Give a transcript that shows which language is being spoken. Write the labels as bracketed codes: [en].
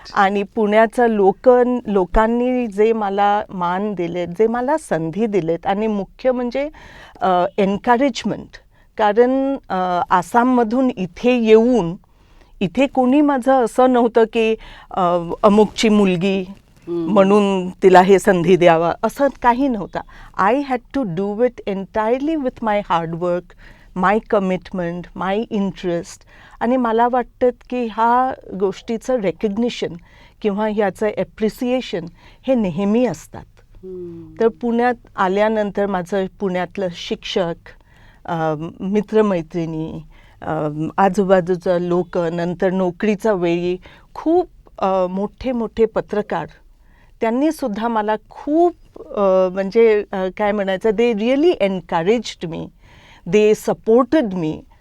[mr] आणि पुण्याचं लोकांनी जे मला मान दिलेत, जे मला संधी दिलेत, आणि मुख्य म्हणजे एन्करेजमेंट. कारण आसाममधून इथे येऊन, इथे कोणी माझं असं नव्हतं की अमुकची मुलगी म्हणून तिला हे संधी द्यावा, असं काही नव्हतं. [en] I had to do it entirely with my hard work, my commitment, my interest. [mr] आणि मला वाटतं की ह्या गोष्टीचं रेकग्निशन किंवा ह्याचं ॲप्रिसिएशन हे नेहमी असतात. तर पुण्यात आल्यानंतर माझं पुण्यातलं शिक्षक, मित्रमैत्रिणी, आजूबाजूचं लोक, नंतर नोकरीचा वेळी खूप मोठे मोठे पत्रकार, त्यांनीसुद्धा मला खूप म्हणजे काय म्हणायचं, [en] They really encouraged me, they supported me.